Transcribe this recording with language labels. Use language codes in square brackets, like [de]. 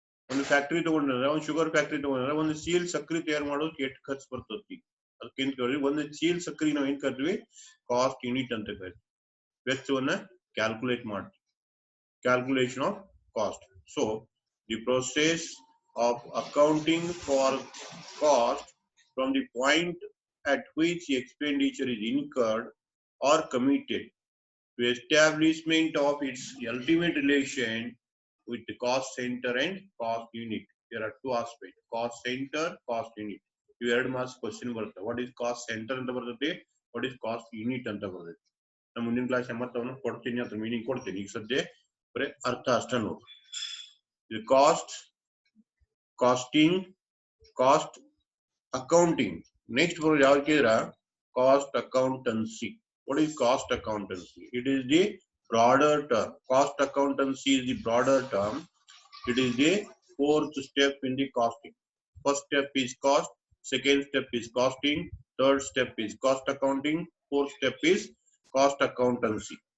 [kn] ಒಂದು ಫ್ಯಾಕ್ಟರಿ ತಗೊಂಡ್ರೆ, ಒಂದು ಶುಗರ್ ಫ್ಯಾಕ್ಟರಿ ತಗೊಂಡ್ರೆ ಒಂದು ಚೀಲ್ ಸಕ್ಕರೆ ತಯಾರು ಮಾಡೋದಕ್ಕೆ ಎಷ್ಟು ಖರ್ಚು ಬರ್ತತಿ, ಅದಕ್ಕೇನ್ ಕೇಳಿ ಒಂದು ಚೀಲ್ ಸಕ್ಕರೆ ನಾವು ಏನ್ ಕರಿತೀವಿ? ಕಾಸ್ಟ್ ಯೂನಿಟ್ ಅಂತ ಕರಿತೀವಿ. ವೆಚ್ಚವನ್ನ ಕ್ಯಾಲ್ಕುಲೇಟ್ ಮಾಡ್ತೀವಿ, calculation of cost. [en] So the process of accounting for cost from the point at which the expenditure is incurred or committed to establishment of its ultimate relation with the cost center and cost unit. There are two aspects: cost center, cost unit. [kn] ಇವೆರಡು marks question ಬರುತ್ತೆ. [en] what is cost center [kn] ಅಂತ ಬರ್ತದೆ, [en] What is cost unit ಅಂತ ಬರ್ತದೆ. [kn] ನಾನು ಮುಂದಿನ class ಎಂಬತ್ತವನ್ನ ಕೊಡ್ತೀನಿ, ಅದ್ರ ಮೀನಿಂಗ್ ಕೊಡ್ತೀನಿ. ಈಗ ಸದ್ಯ ಬರೀ ಅರ್ಥ ಅಷ್ಟೇ ನೋಡಿ. ಇದು cost, casting, cost accounting. Next ಬರೋದು ಯಾವ್ದು ಕೇಳಿದ್ರ cost accountancy. [en] What is cost accountancy? It is the broader term. Cost accountancy is the broader term. It is the fourth step in the costing. First step is cost, second step is costing, third step is cost accounting, fourth step is cost accountancy.